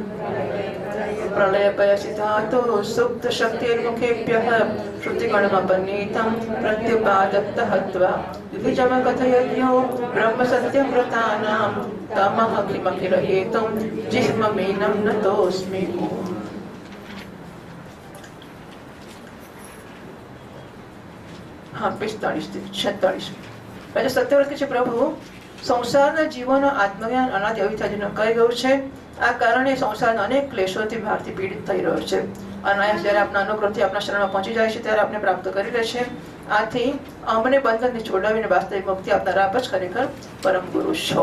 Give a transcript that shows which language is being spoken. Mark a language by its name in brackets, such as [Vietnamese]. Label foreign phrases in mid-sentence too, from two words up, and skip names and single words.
[Sanskrit] प्रलयपयसितातो सुप्तशक्तिर्मुखेभ्यः श्रुतिगणमपनीतं प्रत्युपादत्तः हत्वा द्विजमकथयज्ञो ब्रह्मसत्यव्रतानां तमः किमखिलहेतुं जिह्ममीनं नतोऽस्मि. [Gujarati] हाँ 45-46 રાજા સત્યવ્રત કે છે પ્રભુ સંસારના જીવોનો આત્મજ્ઞાન અનાદિ અવિદ્યાજીનો કહી ગયું છે. આ કારણે સંસારના અનેક ક્લેશોથી ભારથી પીડિત થઈ રહ્યો છે. અનાયાસ જ્યારે આપના અનુગ્રહથી આપના શરણમાં પહોંચી જાય છે ત્યારે આપને પ્રાપ્ત કરી લે છે. આથી અમને બંધનથી છોડાવીને વાસ્તવિક મુક્તિ આપનારા આપ જ ખરેખર પરમ ગુરુ છો.